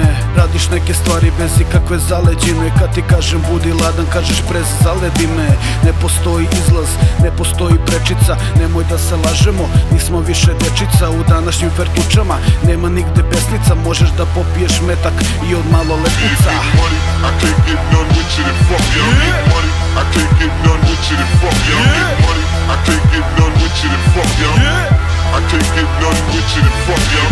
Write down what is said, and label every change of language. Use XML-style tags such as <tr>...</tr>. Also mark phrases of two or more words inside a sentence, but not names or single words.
<sr>Radiš neke stvari bez ikakve zaleđine. Kad ti kažem budi ladan, kažeš prez zaledi me. Ne postoji izlaz, ne postoji prečica. Nemoj da se lažemo, nismo više dečica. U današnjim fertučama nema nigde pesnica. Možeš da popiješ metak i od maloletnica.</sr> <en>I can't get none with you then fuck you. I'm getting money, I can't get none with you then fuck you. I'm getting money, I can't get none with you then fuck you. I can't get none with you then fuck</en>